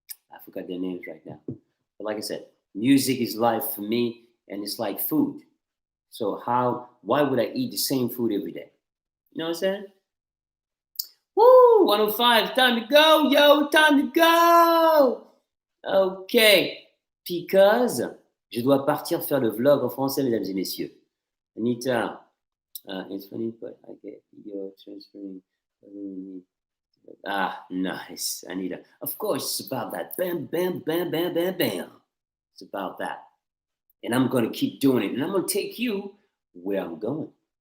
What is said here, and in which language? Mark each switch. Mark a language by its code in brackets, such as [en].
[en] I forgot their names right now. But like I said, music is life for me, and it's like food. So why would I eat the same food every day? You know what I'm saying? Woo, 105, time to go, yo, time to go. Okay, because [fr] je dois partir faire le vlog en français, mesdames et messieurs. [en] Anita, it's funny, but I get your transferring. Ah, nice, Anita. Of course, it's about that. Bam, bam, bam, bam, bam, bam. It's about that. And I'm going to keep doing it. And I'm going to take you where I'm going.